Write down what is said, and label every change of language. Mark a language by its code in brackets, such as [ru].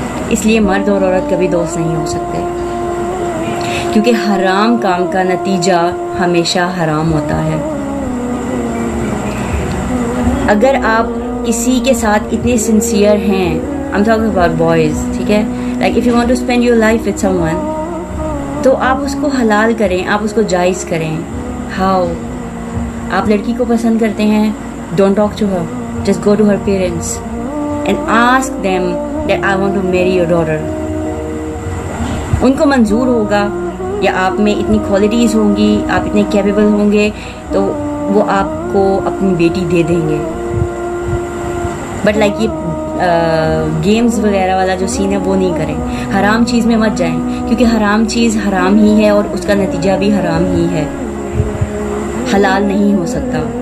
[ur] اس لیے مرد اور عورت کبھی دوست نہیں ہو سکتے، کیونکہ حرام کام کا نتیجہ ہمیشہ حرام ہوتا ہے. اگر آپ کسی کے ساتھ اتنے سنسیئر ہیں، [en] I'm talking about boys، [ur] ٹھیک ہے، [en] like if you want to spend your life with someone، [ur] تو آپ اس کو حلال کریں، آپ اس کو جائز کریں. [en] How؟ [ur] آپ لڑکی کو پسند کرتے ہیں، [en] don't talk to her، just go to her parents and ask them that I want to marry your daughter. [ur] ان کو منظور ہوگا، یا آپ میں اتنی کوالٹیز ہوں گی، آپ اتنے کیپیبل ہوں گے، تو وہ آپ کو اپنی بیٹی دے دیں گے. بٹ لائک یہ گیمز وغیرہ والا جو سین ہے وہ نہیں کریں. حرام چیز میں مت جائیں، کیونکہ حرام چیز حرام ہی ہے اور اس کا نتیجہ بھی حرام ہی ہے، حلال نہیں ہو سکتا.